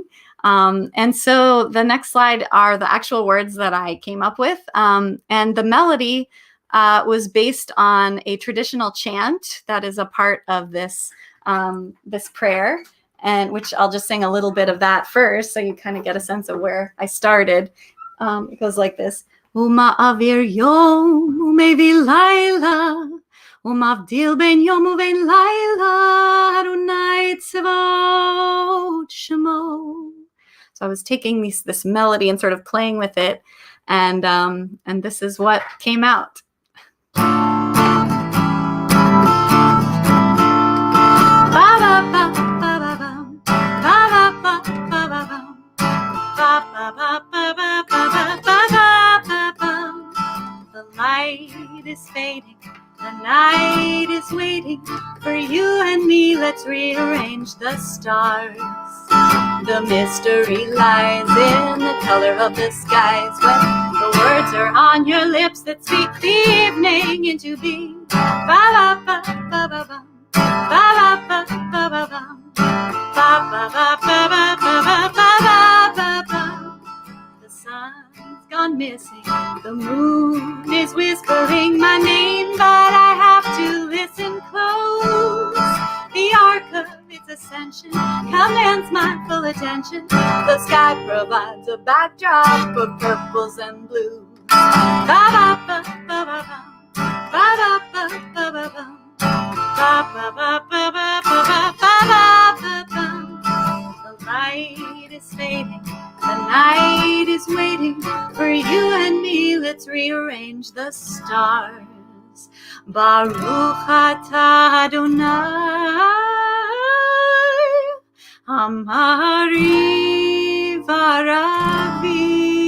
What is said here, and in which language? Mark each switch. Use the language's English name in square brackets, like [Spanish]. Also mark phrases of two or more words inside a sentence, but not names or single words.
[English] And so the next slide are the actual words that I came up with. And the melody was based on a traditional chant that is a part of this prayer, and which I'll just sing a little bit of that first, so you kind of get a sense of where I started. It goes like this: [Hebrew] ומעביר יום ומביא לילה, ומבדיל בין יום ובין לילה, אדוני צבאות שמו. [English] So I was taking this melody and sort of playing with it, and this is what came out. The light is fading, the night is waiting for you and me. Let's rearrange the stars. The mystery lies in the color of the skies when the words are on your lips that speak the evening into being. Ba-ba-ba-ba-ba-bum, ba-ba-ba-ba-ba-bum, ba-ba-ba-ba-ba-ba-ba-ba-bum. The sun's gone missing, the moon is whispering my name, but I have to listen close. The arc of its ascension commands my full attention. The sky provides a backdrop of purples and blues. Ba-ba-ba-ba-ba-bum, ba-ba-ba-ba-ba-bum, ba-ba-ba-ba-ba-ba-ba-ba-bum. The light is fading, the night is waiting for you and me. Let's rearrange the stars. [Hebrew] ברוך אתה אדוני אמרי ורבי.